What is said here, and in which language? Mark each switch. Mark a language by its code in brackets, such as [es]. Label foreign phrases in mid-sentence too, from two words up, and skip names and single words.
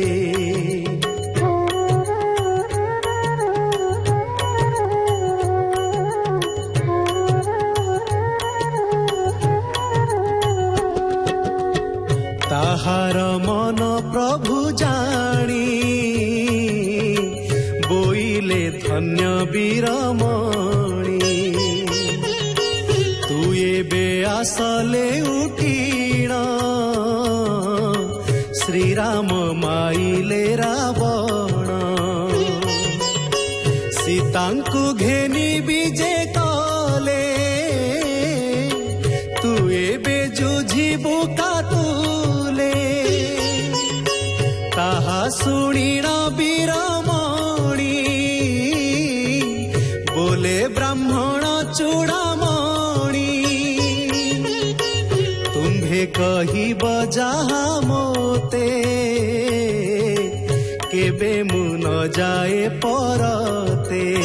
[or] ତାହାର ମନ ପ୍ରଭୁ ଜାଣି ବୋଇଲେ ଧନ୍ୟ ବୀରମଣି ତୁ ଏବେ ଆସିଲେ ଉଠିଣ ଶ୍ରୀରାମ ମାଇଲେ ରାବଣ ସୀତାଙ୍କୁ ଘେନି ବିଜେ କଲେ ତୁ ଏବେ ଯୁଝିବୁ କାତୁଲେ ତାହା ଶୁଣିଣ ବୀରମଣି ବୋଲେ ବ୍ରାହ୍ମଣ ଚୂଡ଼ାମଣି ତୁମ୍ଭେ କହିବ ଯାହା ମୋତେ କେବେ ମୁଁ ନ ଯାଏ ପରତେ